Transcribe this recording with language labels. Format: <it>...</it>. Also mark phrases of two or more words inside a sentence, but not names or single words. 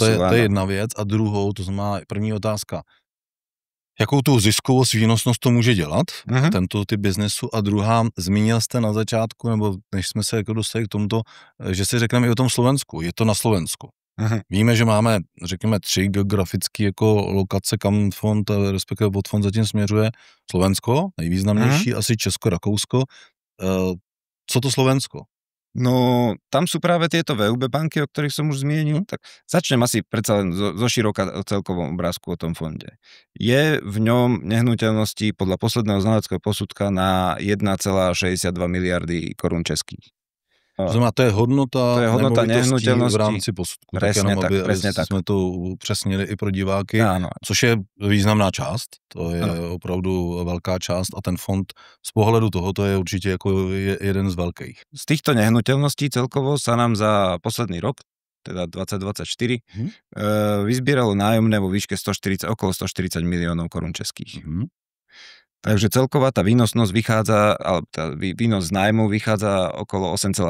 <cs>To je jedna věc a druhou, to znamená první otázka. Jakou tu ziskovost, výnosnost to může dělat, tento typ biznesu, a druhá, zmínil jste na začátku, nebo než jsme se jako dostali k tomuto, že si řekneme i o tom Slovensku, je to na Slovensku. Víme, že máme, řekněme, 3 geografické jako lokace, kam fond, respektive podfond zatím směřuje. Slovensko, nejvýznamnější, asi Česko, Rakousko. Co to Slovensko?</cs> <sk>No, tam sú práve tieto VUB banky, o ktorých som už zmienil. Tak začnem asi predsa len zo široka o celkovom obrázku o tom fonde. Je v ňom nehnuteľnosti podľa posledného znaleckého posudka na 1,62 miliardy korún českých. To znamená, to je hodnota nehnuteľností v rámci posudku. Presne tak,</sk> <cs>aby sme to upřesnili i pro diváky, což je významná část, to je opravdu veľká část a ten fond z pohledu tohoto</cs> <sk>je určite ako jeden z veľkých. Z týchto nehnuteľností celkovo sa nám za posledný rok, teda 2024, vyzbieralo nájomné vo výške okolo 140 miliónov korún českých. Takže celková tá výnosnosť vychádza, alebo tá výnos z nájmu vychádza okolo 8,7%.</sk>